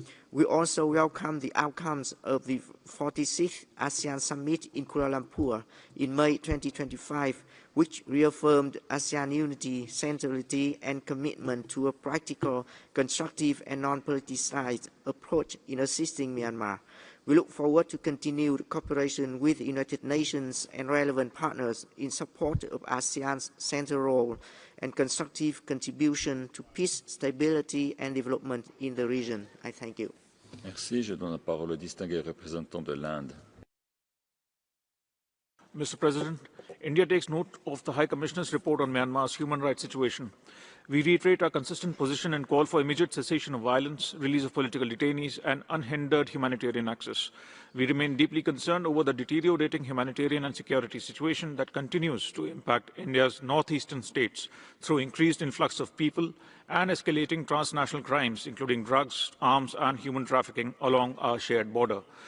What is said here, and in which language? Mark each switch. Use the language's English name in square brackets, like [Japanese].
[English] We also welcome the outcomes of the 46th ASEAN Summit in Kuala Lumpur in May 2025, which reaffirmed ASEAN unity, centrality, and commitment to a practical, constructive, and non-politicized approach in assisting Myanmar. We look forward to continued cooperation with the United Nations and relevant partners in support of ASEAN's central role and constructive contribution to peace, stability and development in the region. I thank you. [French] Merci. Je donne la parole au distingué représentant de l'Inde. [English] Mr. President, India takes note of the High Commissioner's report on Myanmar's human rights situation. We reiterate our consistent position and call for immediate cessation of violence, release of political detainees, and unhindered humanitarian access. We remain deeply concerned over the deteriorating humanitarian and security situation that continues to impact India's northeastern states through increased influx of people and escalating transnational crimes, including drugs, arms, and human trafficking along our shared border.